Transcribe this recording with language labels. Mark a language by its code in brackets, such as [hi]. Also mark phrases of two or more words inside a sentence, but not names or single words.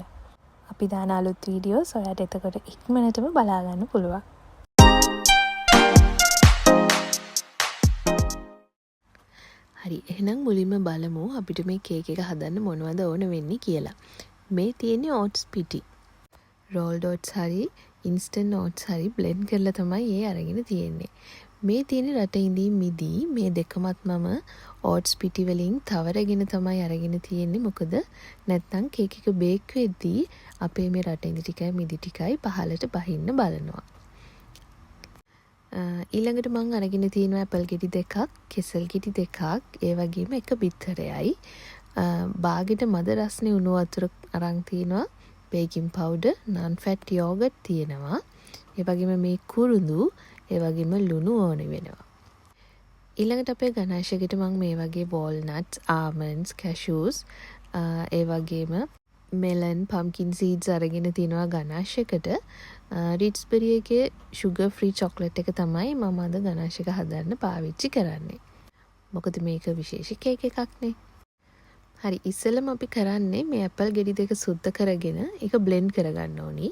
[si] අපි දාන අලුත් වීඩියෝස් ඔයාට එතකොට ඉක්මනටම බලා ගන්න පුළුවන්. හරි එහෙනම් මුලින්ම බලමු අපිට මේ කේක් එක හදන්න මොනවද ඕන වෙන්නේ කියලා. මේ තියෙන්නේ oats පිටි. [en] rolled oats [si] හරි [en] instant oats [si] හරි blend කරලා තමයි ඒ අරගෙන තියෙන්නේ. මේ තියෙන්නේ රට ඉඳින් මිදි මේ දෙකමත් මම oats පිටි වලින් තවරගෙන තමයි අරගෙන තියෙන්නේ. මොකද නැත්නම් කේක් එක බේක් වෙද්දී අපේ මේ රට ඉඳි ටිකයි මිදි ටිකයි පහලට බහින්න බලනවා. ඊළඟට මං අරගෙන තියෙනවා ඇපල් ගෙඩි දෙකක්, කෙසල් ගෙඩි දෙකක්, ඒ වගේම එක බිත්තරයයි. බාගෙට මද රස්නේ උණු වතුර අරන් තිනවා, [en] baking powder, non fat yogurt [si] තියෙනවා. ඒ වගේම මේ කුරුඳු, ඒ වගේම ලුණු ඕන වෙනවා. ඊළඟට අපේ ගනාශයකට මං මේ වගේ [en] walnuts, almonds, cashews, [si] ඒ වගේම [en] melon, pumpkin seeds [si] අරගෙන තිනවා ගනාශයකට. රිට්ස්බරි එකේ [en] sugar free chocolate [si] එක තමයි මම අද ගනාශයක හදන්න පාවිච්චි කරන්නේ. මොකද මේක විශේෂ කේක් එකක් නේ. හරි ඉස්සෙල්ලම අපි කරන්නේ මේ ඇපල් ගෙඩි දෙක සුද්ධ කරගෙන ඒක blend කරගන්න ඕනි.